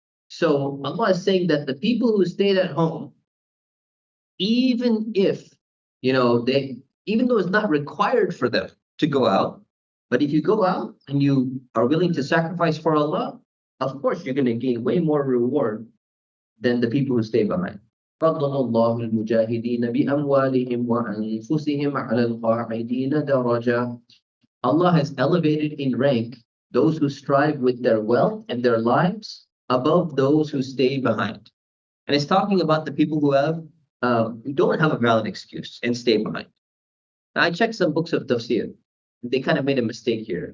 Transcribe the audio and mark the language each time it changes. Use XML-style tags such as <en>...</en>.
<en>So Allah is saying that the people who stayed at home, even if even though it's not required for them to go out, but if you go out and you are willing to sacrifice for Allah, of course you're going to gain way more reward than the people who stay behind.</en> <ar>فضل الله المجاهدين بأموالهم وأنفسهم على القاعدين درجة.</ar> <en>Allah has elevated in rank those who strive with their wealth and their lives above those who stay behind. And it's talking about the people who don't have a valid excuse and stay behind. Now, I checked some books of tafsir. They kind of made a mistake here.</en>